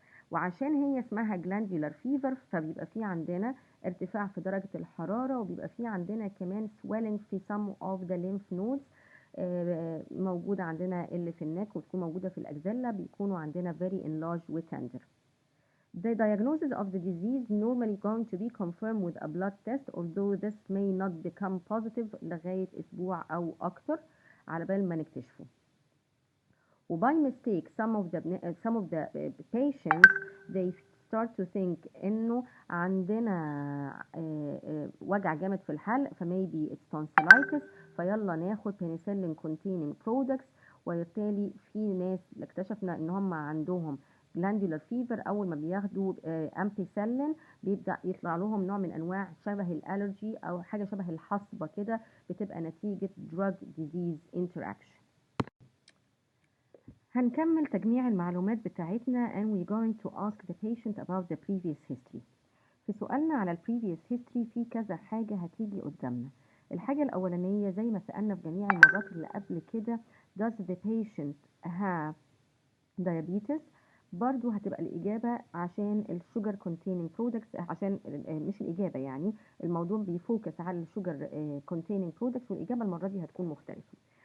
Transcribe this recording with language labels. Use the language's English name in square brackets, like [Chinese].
[Arabic] وعشان هي اسمها glandular fever فبيبقى في عندنا ارتفاع في درجة الحرارة، وبيبقى في عندنا كمان swelling في [English] some of the lymph nodes [Arabic] موجودة عندنا اللي في النك وتكون موجودة في الأجزلة، بيكونوا عندنا very enlarged و tender. [English] The diagnosis of the disease normally going to be confirmed with a blood test, although this may not become positive [Arabic] لغاية أسبوع أو أكتر على بال ما نكتشفه. [English] وباي mistake some of the patients they start to think [Arabic] انه عندنا وجع جامد في الحلق [English] فmaybe it's tonsillitis، فيلا ناخد penicillin containing products. [Arabic] وبالتالي في ناس اكتشفنا ان هم عندهم glandular fever اول ما بياخدوا ampicillin بيبدأ يطلع لهم نوع من انواع شبه الالرجي او حاجة شبه الحصبة كده، بتبقى نتيجة drug disease interaction. هنكمل تجميع المعلومات بتاعتنا [English] and we're going to ask the patient about the previous history. [Arabic] في سؤالنا على ال previous history في كذا حاجة هتيجي قدامنا. الحاجة الأولانية زي ما سألنا في جميع المرات اللي قبل كده [English] does the patient have diabetes؟ [Arabic] برضو هتبقى الإجابة عشان الشوجر containing products، عشان مش الإجابة يعني الموضوع بيفوكس على الشوجر containing products، والإجابة المرة دي هتكون مختلفة.